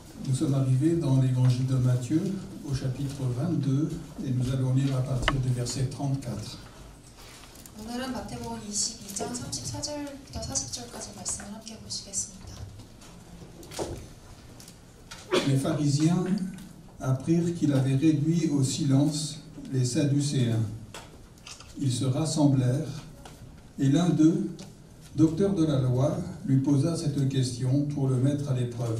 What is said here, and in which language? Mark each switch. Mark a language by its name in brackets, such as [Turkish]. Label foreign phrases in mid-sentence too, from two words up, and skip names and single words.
[French] Nous sommes arrivés dans l'évangile de Matthieu au chapitre 22 et nous allons lire à partir du verset 34. [Korean] 오늘은 마태복음 22장 34절부터 40절까지 말씀을 함께 보시겠습니다. [French] Les pharisiens apprirent qu'il avait réduit au silence les Sadducéens. Ils se rassemblèrent et l'un d'eux, docteur de la loi, lui posa cette question pour le mettre à l'épreuve.